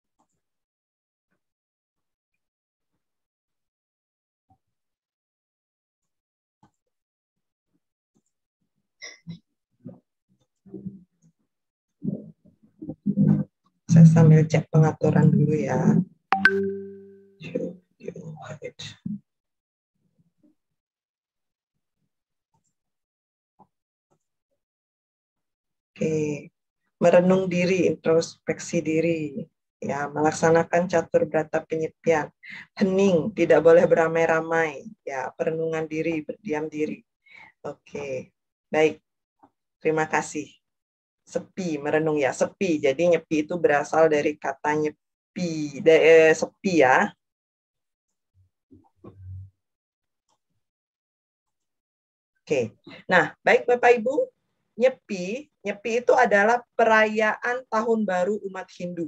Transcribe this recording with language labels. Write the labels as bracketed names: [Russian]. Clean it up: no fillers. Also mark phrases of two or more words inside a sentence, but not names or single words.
[Indonesian] Saya sambil cek pengaturan dulu ya. Oke, merenung diri, introspeksi diri, ya, melaksanakan catur berata penyepian, hening, tidak boleh beramai-ramai, ya, perenungan diri, berdiam diri. Oke, baik, terima kasih. Sepi, merenung ya, sepi. Jadi nyepi itu berasal dari kata nyepi, sepi ya. Oke, nah baik Bapak Ibu, nyepi itu adalah perayaan tahun baru umat Hindu.